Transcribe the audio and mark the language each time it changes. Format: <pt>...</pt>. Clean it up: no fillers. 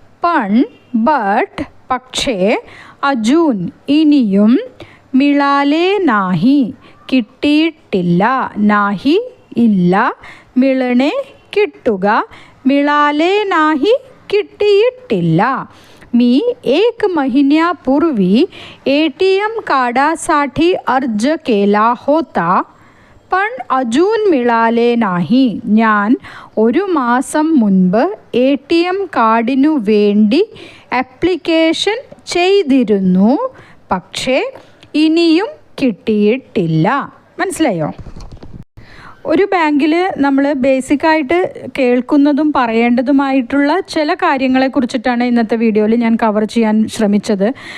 <mr>പൺ but പക്ഷേ, അജൂൻ ഇനിയും, മിളാലേ നാഹി കിട്ടിയിട്ടില്ല, നാഹി ഇല്ല, മിളണേ കിട്ടുക, മിളാലേ നാഹി കിട്ടിയിട്ടില്ല. मी एक महिन्यापूर्वी ATM कार्डासाठी अर्ज केला होता, पण अजून मिळाले नाही.</mr> <ml>ഞാൻ ഒരു മാസം മുൻപ് ATM കാർഡിനു വേണ്ടി ആപ്ലിക്കേഷൻ ചെയ്തിരുന്നു, പക്ഷേ ഇനിയും കിട്ടിയിട്ടില്ല. മനസ്സിലായോ? ഒരു ബാങ്കിൽ നമ്മൾ ബേസിക്കായിട്ട് കേൾക്കുന്നതും പറയേണ്ടതുമായിട്ടുള്ള ചില കാര്യങ്ങളെക്കുറിച്ചിട്ടാണ് ഇന്നത്തെ വീഡിയോയിൽ ഞാൻ കവർ ചെയ്യാൻ ശ്രമിച്ചത്.</ml>